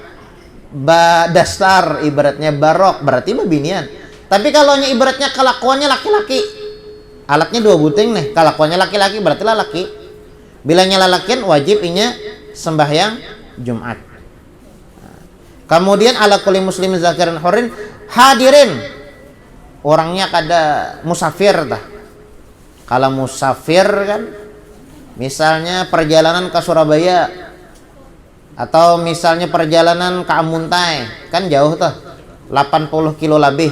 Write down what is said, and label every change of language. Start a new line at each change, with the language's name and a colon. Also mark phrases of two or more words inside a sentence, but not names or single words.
Banjar: Dasar ibaratnya barok, berarti babinian. Tapi kalau ibaratnya kelakuannya laki-laki, alatnya dua buting nih, kelakuannya laki-laki berarti laki. Bilangnya lalakian wajib inya sembahyang Jumat.
Arabic: Kemudian على كل مسلم ذاكر حر حاضر,
Banjar: orangnya kada musafir dah. Kalau musafir kan misalnya perjalanan ke Surabaya atau misalnya perjalanan ke Amuntai kan jauh tuh 80 kilo lebih.